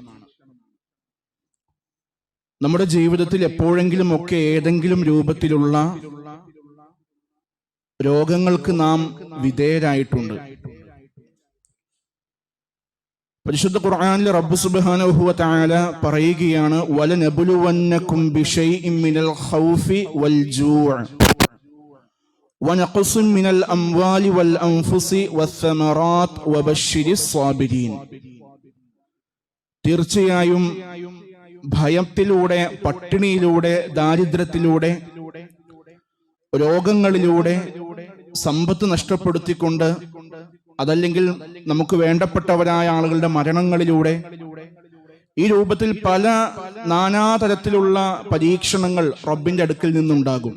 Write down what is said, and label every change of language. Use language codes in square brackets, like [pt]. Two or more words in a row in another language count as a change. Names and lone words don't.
[ml] നമ്മുടെ ജീവിതത്തിൽ എപ്പോഴെങ്കിലും ഒക്കെ ഏതെങ്കിലും രൂപത്തിലുള്ള രോഗങ്ങൾക്ക് നാം വിധേയരായിട്ടുണ്ട്. പരിശുദ്ധ ഖുർആനിൽ റബ്ബ് [ar] سبحانه وتعالى പറയുകയാണ്, ولنبلونكم بشيء من الخوف والجوع ونقص من الأموال والأنفس والثمرات وبشر الصابرين. [ml] തീർച്ചയായും ഭയത്തിലൂടെ, പട്ടിണിയിലൂടെ, ദാരിദ്ര്യത്തിലൂടെ, രോഗങ്ങളിലൂടെ, സമ്പത്ത് നഷ്ടപ്പെടുത്തിക്കൊണ്ട്, അതല്ലെങ്കിൽ നമുക്ക് വേണ്ടപ്പെട്ടവരായ ആളുകളുടെ മരണങ്ങളിലൂടെ, ഈ രൂപത്തിൽ പല നാനാതരത്തിലുള്ള പരീക്ഷണങ്ങൾ റബ്ബിന്റെ അടുക്കൽ നിന്നുണ്ടാകും.